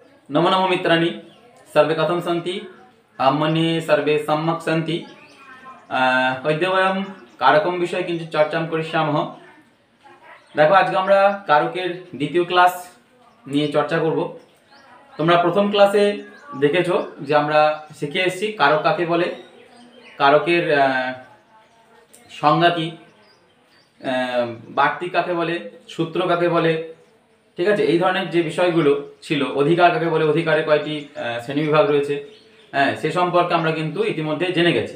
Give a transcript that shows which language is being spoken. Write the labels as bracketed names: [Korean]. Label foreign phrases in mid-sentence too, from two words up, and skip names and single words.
[Sanskrit] नमो नमो मित्राणि सर्वे कथं सन्ति अहं मन्ये सर्वे सम्यक् सन्ति। अद्य वयं कारकं विषये किञ्चित् चर्चां करिष्यामः। [Hindi] देखो आज के [Bangla] আমরা কারকের দ্বিতীয় ক্লাস নিয়ে চর্চা করব। তোমরা প্রথম ক্লাসে দেখেছো যে আমরা শিখে এসেছি কারক কাকে বলে, কারকের সংজ্ঞা কি, বাড়তি কাকে বলে, সূত্র কাকে বলে, ঠিক আছে, এই ধরনের যে বিষয়গুলো ছিল, অধিকার কাকে বলে, অধিকারে কয়টি শ্রেণীবিভাগ রয়েছে, হ্যাঁ সে সম্পর্কে আমরা কিন্তু ইতিমধ্যে জেনে গেছি।